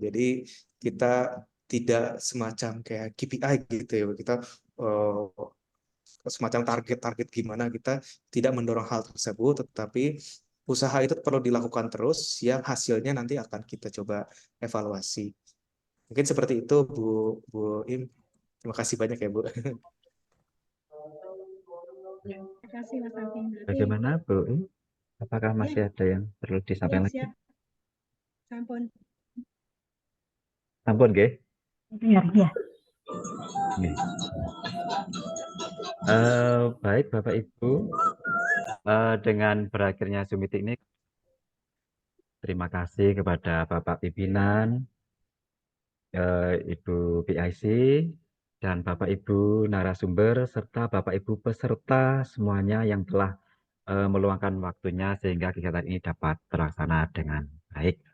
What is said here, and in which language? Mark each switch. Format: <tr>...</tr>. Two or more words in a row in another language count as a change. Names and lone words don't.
<id>Jadi kita tidak semacam kayak KPI gitu ya, kita semacam target-target gimana, kita tidak mendorong hal tersebut, tetapi usaha itu perlu dilakukan terus yang hasilnya nanti akan kita coba evaluasi. Mungkin seperti itu Bu Im. Terima kasih banyak ya Bu. Terima kasih Mas Alvin. Bagaimana Bu Im? Apakah masih ada yang perlu disampaikan lagi? Siap.</id> <ban>Sampun. Sampun nggih?</ban> <id>Ya. Baik Bapak Ibu, dengan berakhirnya Zoom meeting ini, terima kasih kepada Bapak Pimpinan, Ibu PIC, dan Bapak Ibu narasumber, serta Bapak Ibu peserta semuanya yang telah meluangkan waktunya sehingga kegiatan ini dapat terlaksana dengan baik.</id>